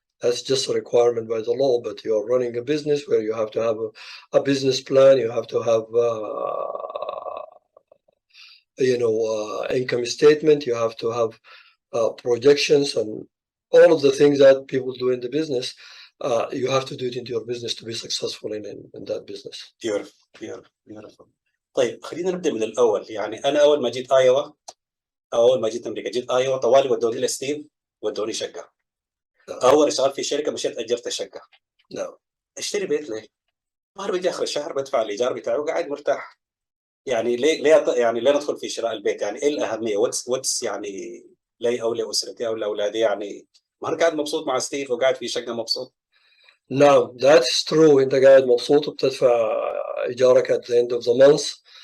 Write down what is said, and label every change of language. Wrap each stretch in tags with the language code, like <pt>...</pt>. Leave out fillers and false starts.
<en>That's just a requirement by the law, but you're running a business where you have to have a business plan, you have to have income statement, you have to have projections, and all of the things that people do in the business. You have to do it into your business to be successful in that business. Beautiful.</en> <ar>طيب خلينا نبدا من الاول. يعني انا اول ما جيت ايوا، اول ما جيت امريكا جيت ايوا طوالي ودوني لستيف، ودوني شقه. اول اشتغل في شركه مشيت اجرت الشقه. نعم. اشتري بيت ليه؟ ما بيجي اخر الشهر بدفع الايجار بتاعه وقاعد مرتاح. يعني ليه ندخل في شراء البيت؟ يعني ايه الاهميه؟ واتس يعني لي او لاسرتي او لاولادي؟ يعني ما انا قاعد مبسوط مع ستيف وقاعد في شقه مبسوط. نعم</ar> <en>that's true.</en> <ar>انت قاعد مبسوط وبتدفع ايجارك</ar> <en>at the end of the month.</en>